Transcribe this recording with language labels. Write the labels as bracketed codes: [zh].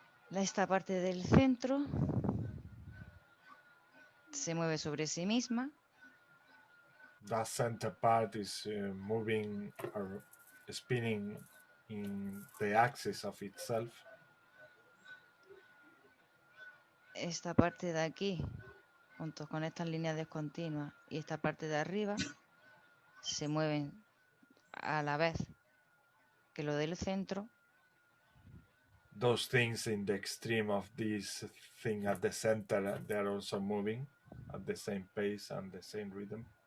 [es] Esta parte del centro se mueve sobre sí misma. [en] That center part is moving or spinning in the axis of itself. [es] Esta parte de aquí, junto con estas líneas discontinuas y esta parte de arriba, se mueven a la vez que lo del centro. [en] Those things in the extreme of this thing at the center, they're also moving at the same pace and the same rhythm.